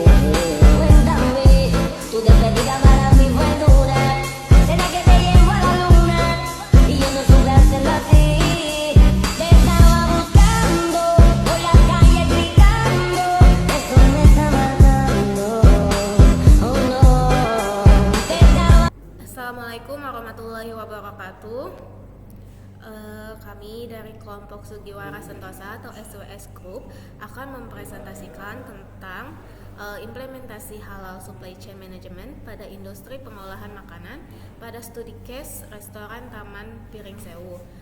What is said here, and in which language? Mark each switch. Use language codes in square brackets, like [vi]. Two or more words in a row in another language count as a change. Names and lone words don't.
[es] Cuéntame, tu despedida para mí fue dura, será que te llevo a la luna, y yo no supe hacerlo así. Te estaba buscando, por la calle gritando, eso me está matando, oh no. Te estaba. [ar] السلام عليكم ورحمة الله وبركاته. [id] Kami dari kelompok Sugiwara Sentosa atau SWS Group akan mempresentasikan tentang implementasi halal [en] supply chain management [id] pada industri pengolahan makanan pada studi case restoran Taman Piring Sewu.